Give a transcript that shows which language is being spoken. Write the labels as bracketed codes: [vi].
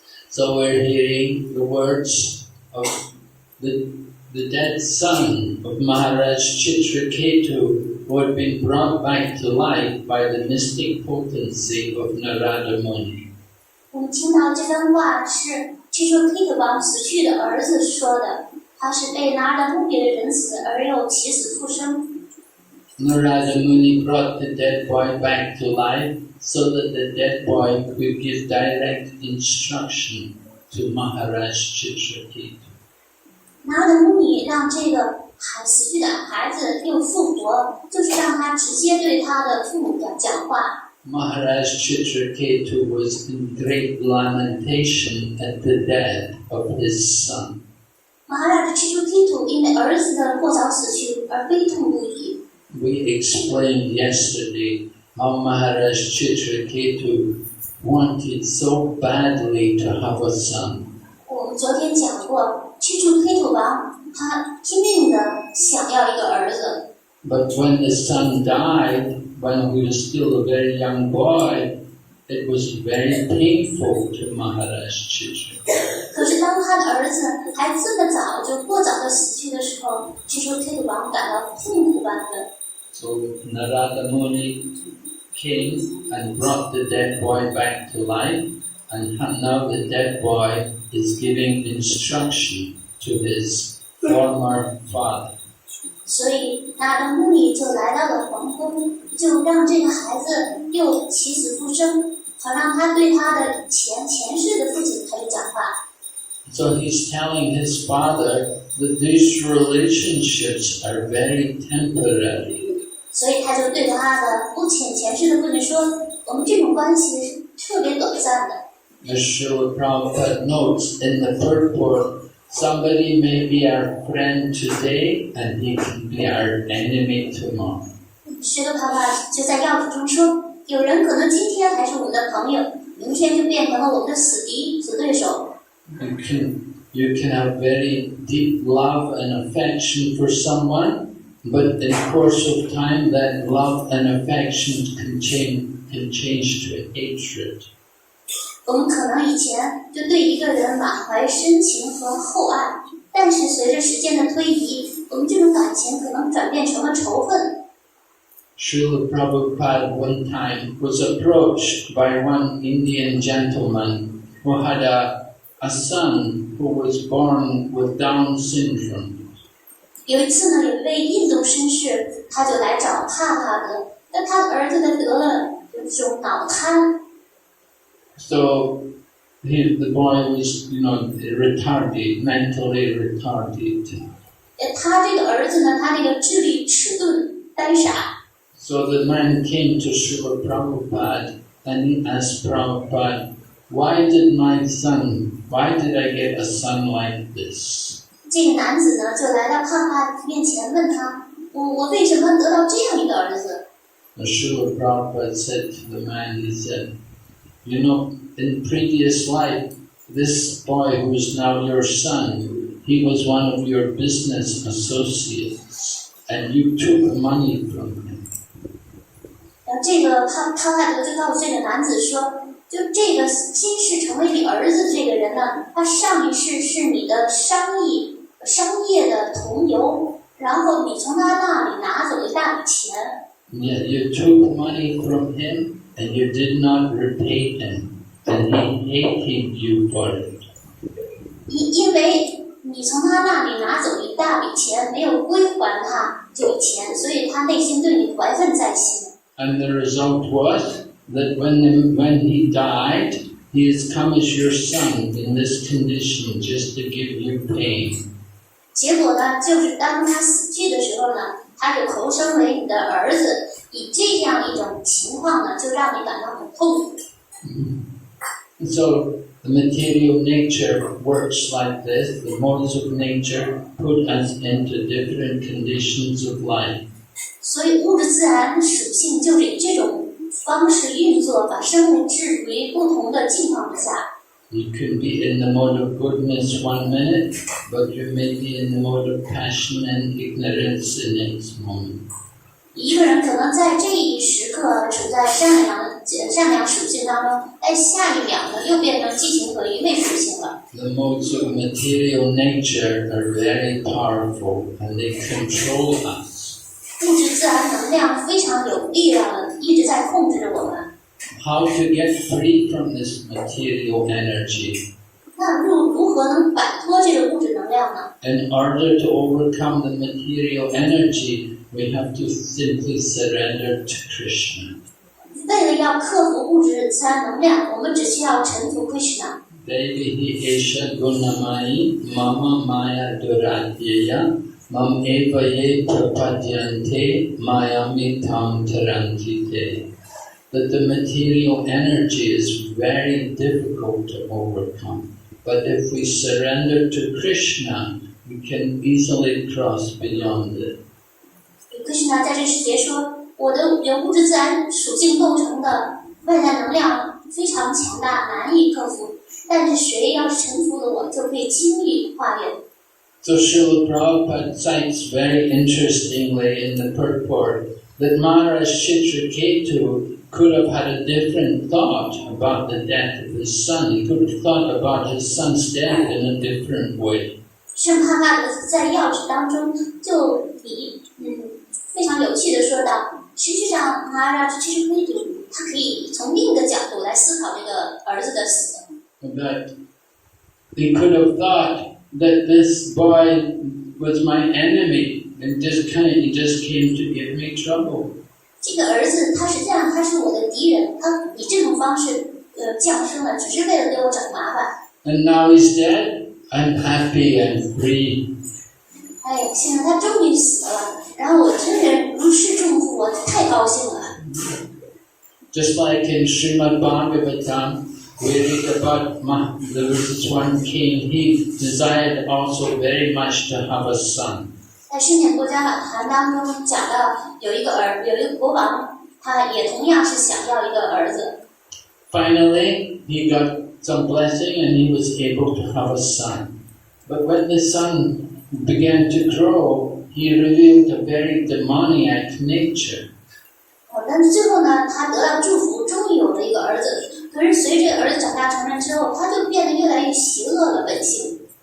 [en] So we're hearing the words of the dead son of Maharaj Chitraketu, who had been brought back to life by the mystic potency of Narada Muni. [zh] 我们听到这番话是据说黑土王死去的儿子说的，他是被拿着木别的人死而又起死复生。 [en] Narada Muni brought the dead boy back to life so that the dead boy could give direct instruction to Maharaj Chitraketu. [zh] 拿着木尼让这个死去的孩子又复活，就是让他直接对他的父母讲话。 [en] Maharaj Chitraketu was in great lamentation at the death of his son. [zh] 马哈拉的驱逐黑土因为儿子的过早死去而悲痛不已。 [en] We explained yesterday how Maharaj Chitraketu wanted so badly to have a son. [zh] 我们昨天讲过，驱逐黑土王他拼命的想要一个儿子。 [en] But when the son died, when he was still a very young boy, it was very painful to Maharaj Chitraketu. [zh] 可是当他的儿子还这么早就过早的死去的时候，驱逐黑土王感到痛苦万分。 [en] So Narada Muni came and brought the dead boy back to life, and now the dead boy is giving instruction to his former father. [zh] 所以那阿努里就来到了皇宫，就让这个孩子又起死复生，好让他对他的前世的父亲开始讲话。 [en] So he's telling his father that these relationships are very temporary. [zh] 所以他就对他的前世的父亲说，我们这种关系是特别短暂的。 [en] As Srila Prabhupada notes in the purport, somebody may be our friend today and he can be our enemy tomorrow. [zh] 释迦帕帕就在要旨中说，有人可能今天还是我们的朋友，明天就变成了我们的死敌、死对手。 [en] You can have very deep love and affection for someone, but in the course of time that love and affection can change to hatred. [zh] 我们可能以前就对一个人满怀深情和厚爱，但是随着时间的推移，我们这种感情可能转变成了仇恨。 [en] Srila Prabhupada one time was approached by one Indian gentleman who had a son who was born with Down syndrome. [zh] 有一次呢，有一位印度绅士，他就来找帕帕的，但他的儿子呢得了这种脑瘫。 [en] So the boy was, retarded, mentally retarded. [zh] 他这个儿子呢，他这个智力迟钝、呆傻。 [en] So the man came to Srila Prabhupada and he asked Prabhupada, why did I get a son like this? [zh] 这个男子呢，就来到帕帕面前问他，我为什么得到这样一个儿子？ [en] And Srila Prabhupada said to the man, he said, in previous life, this boy who is now your son, he was one of your business associates, and you took money from him. [zh] 这个帕帕德就告诉这个男子说，就这个今世成为你儿子的这个人呢，他上一世是你的商业的同游，然后你从他那里拿走了一大笔钱。 [en] Yeah, you took money from him and you did not repay him, and he hated you for it. [zh] 因为你从他那里拿走一大笔钱，没有归还他这笔钱，所以他内心对你怀恨在心。 [en] And the result was that when he died, he has come as your son in this condition just to give you pain. [zh] 结果呢，就是当他死去的时候呢，他就投生为你的儿子，以这样一种情况呢，就让你感到很痛苦。 [en] So the material nature works like this. The modes of nature put us into different conditions of life. [zh] 所以物质自然属性就是以这种方式运作，把生物置于不同的境况之下。 [en] You can be in the mode of goodness 1 minute, but you may be in the mode of passion and ignorance the next moment. [zh] 一个人可能在这一时刻处在善良属性当中，在下一秒呢又变成激情和愚昧属性了。 [en] The modes of material nature are very powerful and they control us. [zh] 物质自然能量非常有力量的，一直在控制着我们。 [en] How to get free from this material energy? [zh] 那如何能摆脱这个物质能量呢？ [en] In order to overcome the material energy, we have to simply surrender to Krishna. [zh] 为了要克服物质自然能量，我们只需要臣服 Krishna。 [sa] Devihi esha gunamai mama maya duradhyaya mam eva ye prapadyante mayamitam tarantite. [en] That the material energy is very difficult to overcome. But if we surrender to Krishna, we can easily cross beyond it. [zh] Krishna 在这时节说，我的由物质自然属性构成的外在能量非常强大，难以克服。但是谁要是臣服了我，就可以轻易跨越。 [en] So Srila Prabhupada cites very interestingly in the purport that Maharaj Chitraketu could have had a different thought about the death of his son. He could have thought about his son's death in a different way. [zh] 圣帕帕德在要旨当中就非常有趣的说到，实际上，马拉这其实可以他可以从另一个角度来思考这个儿子的死。 [en] But he could have thought that this boy was my enemy and just came to give me trouble. [zh] 这个儿子他实际上他是我的敌人，他以这种方式降生了，只是为了给我找麻烦。 [en] And now he's dead. I'm happy and free. [zh] 哎呀，现在他终于死了，然后我真是如释重负，我太高兴了。 [en] Just like in Srimad Bhagavatam, we read about there was this one king. He desired also very much to have a son. [zh] 在《圣典国家版谈》当中讲到，有一个国王，他也同样是想要一个儿子。 [en] Finally, he got some blessing and he was able to have a son. But when the son began to grow, he revealed a very demoniac nature. [zh] 但是最后呢，他得到祝福，终于有了一个儿子。可是随着儿子长大成人之后，他就变得越来越邪恶了本性。